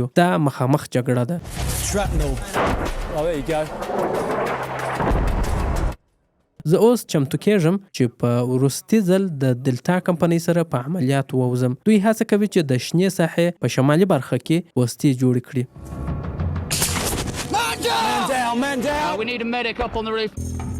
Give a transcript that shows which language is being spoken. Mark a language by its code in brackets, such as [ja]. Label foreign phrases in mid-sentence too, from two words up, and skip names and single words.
[ps] دا مخامخ جګړه ده. زه اوس چمتو کېږم چې په وروستي ځل د دلتا کمپنۍ سره په عملیاتو ووځم. دوی هڅه کوي چې د شنې ساحې په شمالي برخه کې پوستې جوړې کړي. [en] We need a medic up on the roof.